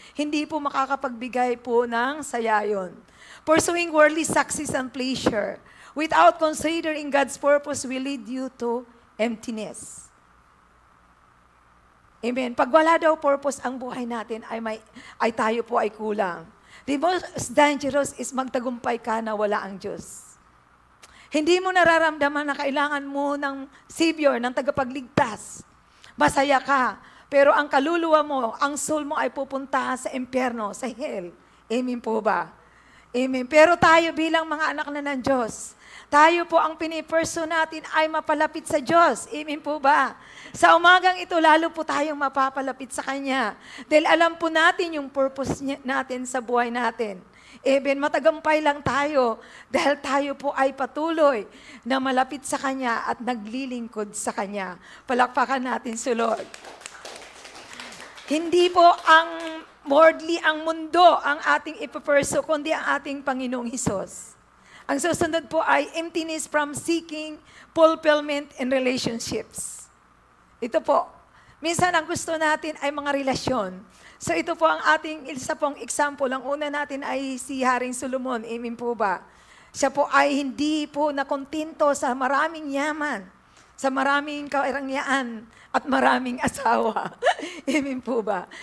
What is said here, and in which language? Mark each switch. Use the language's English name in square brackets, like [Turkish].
[Filipino] Hindi po makakapagbigay po ng saya yun. [English] Pursuing worldly success and pleasure without considering God's purpose will lead you to emptiness. Amen. [Filipino] Pag wala daw purpose ang buhay natin, ay tayo po ay kulang. [English] The most dangerous is [Filipino] magtagumpay ka na wala ang Diyos. Hindi mo nararamdaman na kailangan mo ng Savior, ng tagapagligtas. Masaya ka. Pero ang kaluluwa mo, ang soul mo ay pupunta sa impyerno, sa hell. Amen po ba? Amen. Pero tayo bilang mga anak na ng Diyos, tayo po ang piniperso natin ay mapalapit sa Diyos. Amen po ba? Sa umagang ito, lalo po tayong mapapalapit sa Kanya. Dahil alam po natin yung purpose natin sa buhay natin. Amen. Matagumpay lang tayo dahil tayo po ay patuloy na malapit sa Kanya at naglilingkod sa Kanya. Palakpakan natin si Lord. Hindi po ang worldly, ang mundo, ang ating ipaperso, kundi ang ating Panginoong Hesus. Ang susunod po ay [English] emptiness from seeking fulfillment in relationships. [Filipino] Ito po, minsan ang gusto natin ay mga relasyon. So ito po ang ating isa pong example. Ang una natin ay si Haring Solomon. Amen po ba? Siya po ay hindi po nakontento sa maraming yaman, sa maraming karangyaan, at maraming asawa. Amen po ba?